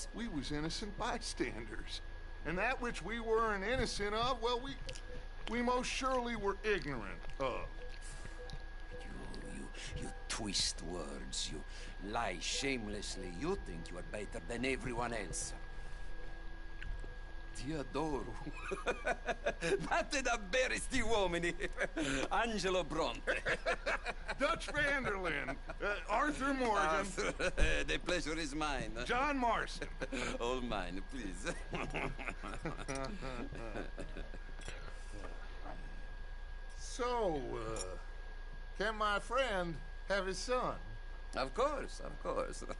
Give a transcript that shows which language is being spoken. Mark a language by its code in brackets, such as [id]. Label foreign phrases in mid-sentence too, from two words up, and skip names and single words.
[en] We was innocent bystanders. And that which we weren't innocent of, well, we most surely were ignorant of. You twist words, you lie shamelessly, you think you are better than everyone else. [it] Ti adoro. Vattene da bere sti uomini. Angelo Bronte. [en] Dutch van der Linde. Arthur Morgan. The pleasure is mine. John Marston. All mine, please. So, can my friend have his son? Of course, of course.